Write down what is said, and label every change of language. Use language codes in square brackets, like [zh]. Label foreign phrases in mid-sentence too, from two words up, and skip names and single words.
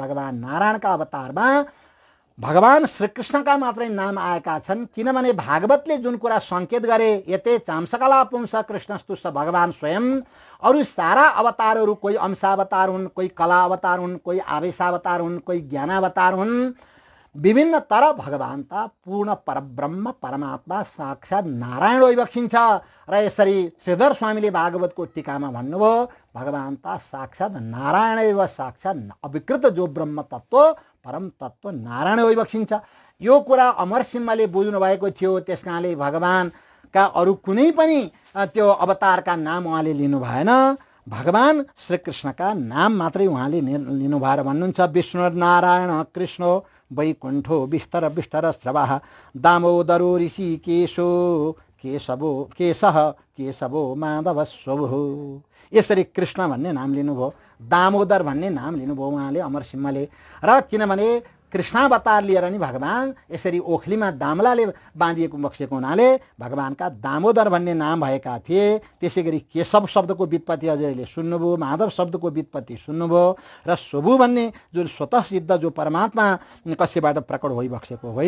[ne] भगवान नारायणका अवतारमा भगवान श्रीकृष्णका मात्रै नाम आएका छन्, किनभने भागवतले जुन कुरा सङ्केत गरे [sa] यते चाम्सकला पुंस कृष्णस्तुष्ट भगवान स्वयं, [ne] अरू सारा अवतारहरू कोही अंशावतार हुन्, कोही कला अवतार हुन्, कोही आवेशावतार हुन्, कोही ज्ञानावतार हुन्, विभिन्न, तर भगवान त पूर्ण परब्रह्म परमात्मा साक्षात् नारायण होइबक्सिन्छ। र यसरी श्रीधर स्वामीले भागवतको टीकामा भन्नुभयो भगवान त साक्षात् नारायण एव साक्षात् अविकृत जो ब्रह्म तत्त्व परम तत्त्व नारायण होइबक्सिन्छ। यो कुरा अमरसिंहले बुझ्नु भएको थियो, त्यस कारणले भगवानका अरू कुनै पनि त्यो अवतारका नाम उहाँले लिनु भएन, भगवान श्रीकृष्णका नाम मात्रै उहाँले लिनुभयो र भन्नुहुन्छ [sa] विष्णुर्नारायण कृष्णो वैकुण्ठो विस्तर विस्तर स्रवः दामोदरो ऋषिकेशो केशवो माधव स्वभुः। [ne] यसरी कृष्ण भन्ने नाम लिनुभयो, दामोदर भन्ने नाम लिनुभयो उहाँले अमरसिंहले। र किनभने कृष्णावतार लिएर नि भगवान यसरी ओखलीमा दामलाले बाँधिएको बक्सेको हुनाले भगवानका दामोदर भन्ने नाम भएका थिए। त्यसै गरी केशव शब्दको व्युत्पत्ति हजुरले सुन्नुभयो, माधव शब्दको व्युत्पत्ति सुन्नुभयो, र स्वभु भन्ने जुन स्वतः सिद्ध जो परमात्मा कसैबाट प्रकट होइबक्सेको होइन।